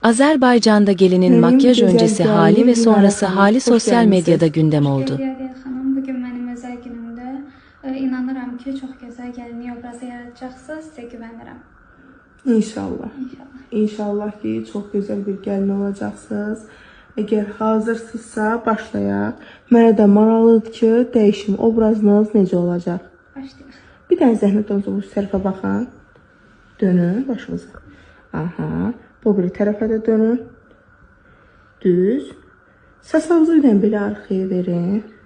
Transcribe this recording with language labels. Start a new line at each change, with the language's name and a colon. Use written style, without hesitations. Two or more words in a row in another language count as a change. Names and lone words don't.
Turkish: Azerbaycan'da gelinin makyaj öncesi hali ve sonrası hali sosyal medyada gündem oldu.
Azerbaijani: Xanım, bugün mənim özəl günümdə inanıram ki, çox gözəl gəlinlik obrazı yaradacaqsınız, sizə güvənirəm.
Turkish: İnşallah. İnşallah ki, çok güzel bir gelin olacaksınız.
Azerbaijani: Eğer hazırsınızsa başlayaq. Mənə də maraqlıdır ki, dəyişim obrazınız necə olacaq? Başlayaq. Bir dənə zəhmət olsa bu tərəfə baxın. Dönün başınıza. Aha. Bu bir tərəfə də dönün. Düz. Saçınızı ilə belə arxaya verin.